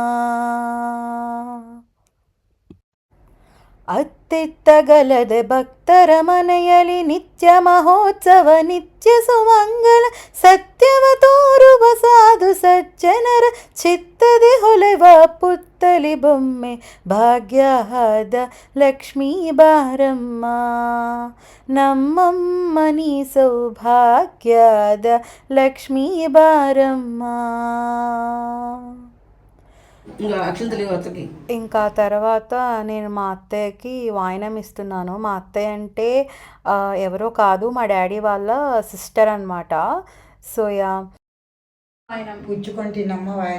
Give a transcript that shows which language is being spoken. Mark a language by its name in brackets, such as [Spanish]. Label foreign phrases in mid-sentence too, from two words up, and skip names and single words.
[Kannada] ಅತ್ತಿತ್ತಗಲದೆ ಭಕ್ತರ ಮನೆಯಲ್ಲಿ ನಿತ್ಯ ಮಹೋತ್ಸವ ನಿತ್ಯ ಸುಮಂಗಲ, ಸತ್ಯವ ತೋರುವ ಸಾಧು ಸಜ್ಜನರ ಚಿತ್ತದಿ ಹೊಳೆವ ಪುತ್ತಲಿ ಬೊಮ್ಮೆ ಭಾಗ್ಯದ ಲಕ್ಷ್ಮೀ ಬಾರಮ್ಮ ನಮ್ಮಮ್ಮನಿ ಸೌಭಾಗ್ಯದ ಲಕ್ಷ್ಮೀ ಬಾರಮ್ಮ. [Telugu] ఇంకా తర్వాత నేను మా అత్తయ్యకి వాయినం ఇస్తున్నాను. మా అత్తయ్య అంటే ఎవరో కాదు, మా డాడీ వాళ్ళ సిస్టర్ అనమాట. సో పుచ్చుకుంటున్నమ్మ వాయన